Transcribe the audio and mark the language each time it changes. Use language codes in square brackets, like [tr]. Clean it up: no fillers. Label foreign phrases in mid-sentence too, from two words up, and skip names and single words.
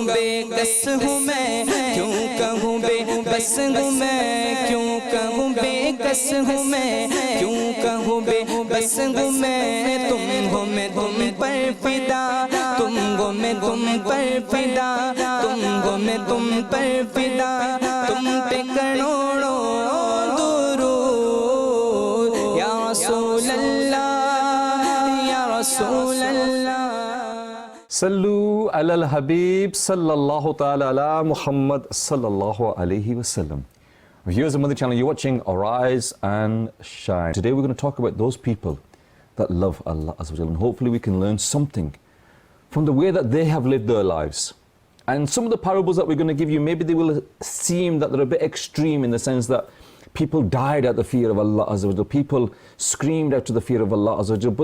[hi] बेकस हूँ मैं क्यों कहूँ बेबस हूँ मैं क्यों कहूँ बेकस हूँ मैं क्यों कहूँ बेबस हूँ मैं तुम हो मैं तुम पर फिदा तुम हो मैं तुम पर फिदा तुम हो मैं तुम पर फिदा तुम पे करोड़ों दुरूद [ar] يا رسول الله يا رسول الله صلوا على الحبيب صلى الله تعالى على محمد صلى الله عليه وسلم. [en] Viewers of Madani Channel, you're watching Arise and Shine. Today we're going to talk about those people that love [ar] الله عز وجل, [en] and hopefully we can learn something from the way that they have lived their lives. And some of the parables that we're going to give you, maybe they will seem that they're a bit extreme in the sense that people died at the fear of [ar] الله عز وجل, [en] people screamed out to the fear of [ar] الله عز وجل.